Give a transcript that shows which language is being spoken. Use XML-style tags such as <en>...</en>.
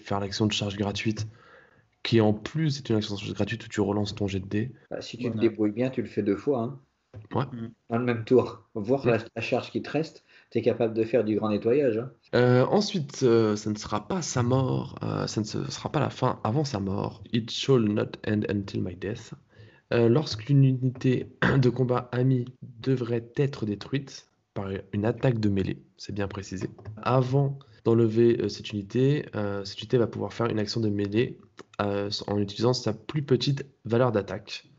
<fr>Faire l'action de charge gratuite qui en plus est une action de charge gratuite où tu relances ton jet de dés. Bah, si tu te débrouilles bien, tu le fais 2 fois, hein. Ouais. Dans le même tour. Voir la charge qui te reste, tu es capable de faire du grand nettoyage, hein. Ensuite, ça ne sera pas sa mort, ça ne sera pas la fin avant sa mort.</fr> <en>It shall not end until my death.</en> <fr>Lorsqu'une unité de combat amie devrait être détruite par une attaque de mêlée, c'est bien précisé. Avant d'enlever cette unité va pouvoir faire une action de mêlée en utilisant sa plus petite valeur d'attaque.</fr>